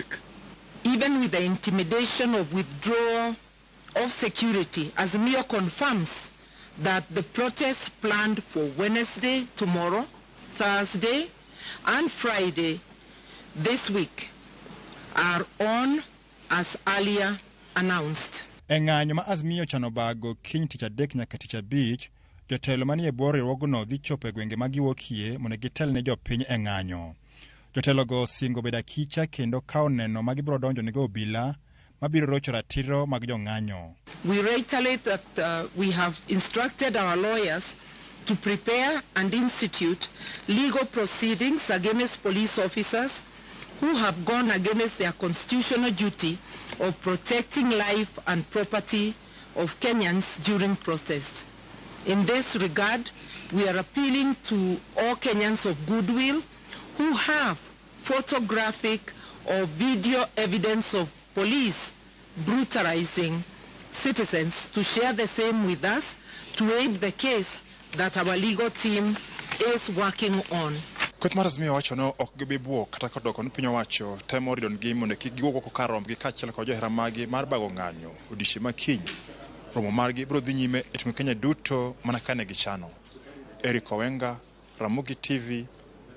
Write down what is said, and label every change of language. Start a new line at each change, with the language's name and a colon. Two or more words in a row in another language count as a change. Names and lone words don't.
English: Even with the intimidation of withdrawal of security, Azimio confirms that the protests planned for Wednesday, tomorrow, Thursday, and Friday this week are on as earlier announced.
Luo (Kenya and Tanzania): E ng'anyo ma Azimio chano bago kiny tich adek nyaka tich abich, jotelo manie bwo riwruogno dhi chopo e gwenge ma giwuokie mondo gitel ne jopiny e ng'anyo. Jotelogo singo bedo akicha kendo kawo neno ma gibiro donjonigo obila mabiro rocho ratiro mag jong'anyo.
English: We reiterate that we have instructed our lawyers to prepare and institute legal proceedings against police officers who have gone against their constitutional duty of protecting life and property of Kenyans during protests. In this regard, we are appealing to all Kenyans of goodwill who have photographic or video evidence of police brutalizing citizens to share the same with us to aid the case that our legal team is working on.
Luo (Kenya and Tanzania): Kweth mar Azimio wacho no ok gibi buok kata kodoko ni piny owacho temo rido gi mondo kik giwuok oko kar rombgi kaachiel kod johera magi mar bago ng'anyo odiechieng' ma kiny. Romo margi biro dhi nyime e timo Kenya duto mana kane gichano. Eric Owenga, Ramogi TV, Nairobi.